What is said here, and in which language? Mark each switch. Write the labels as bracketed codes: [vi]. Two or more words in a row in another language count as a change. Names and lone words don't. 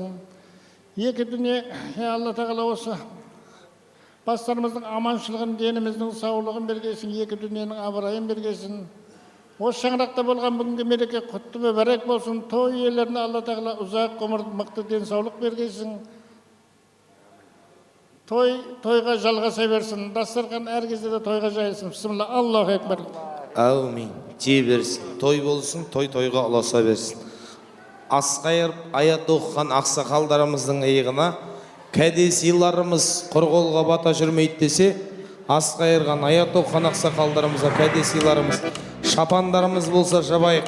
[kk] Екі дүние, Алла тағала осы бастарымыздың аманшылығын, деніміздің саулығын бергейсің, екі дүниенің абырайын бергейсің. Осы шаңырақта болған бүгінгі мереке құтты мүбәрәк болсын. Той иелеріне Алла тағала ұзақ ғұмыр, мықты денсаулық бергейсің. Тойға жалғаса берсін. Дастархан әр кезде де тойға жайылсын. [ar] بسم الله، الله أكبر. [kk] Аумин. Тие берсін. Той болсын, тойға ұласа берсін. Асқайыр аят оқыған ақсақалдарымыздың иығына кәдесиларымыз құрғолға бата жүрмейді десе, асқайырған аят оқыған ақсақалдарымызға кәдесиларымыз, шапандарымыз болса жабайық.